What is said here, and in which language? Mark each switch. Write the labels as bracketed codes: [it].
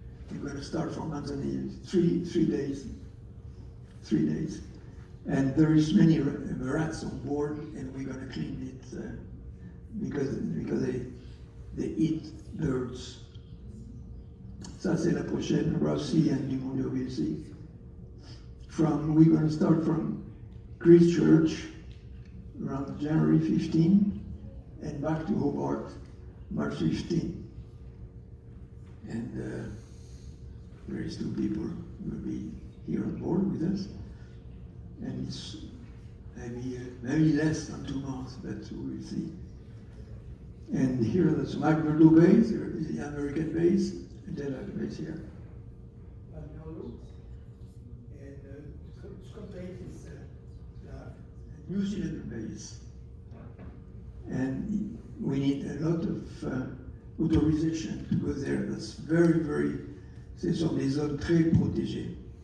[en] We're going to start from Manzanillo, three days. And there is many rats on board, and we're going to clean it because they eat birds. [fr] Ça c'est la prochaine, Ross Sea and Dumont Sea. [en] We're going to start from Christchurch around January 15 and back to Hobart March 15. And there is 2 people who will be here on board with us. And it's maybe less than 2 months, but we will see. And here that's McMurdo base, the American base, and then the base here. McMurdo. And Scott base is the New Zealand base. And we need a lot of authorization to go there. That's very, [fr] ce sont des zones très protégées.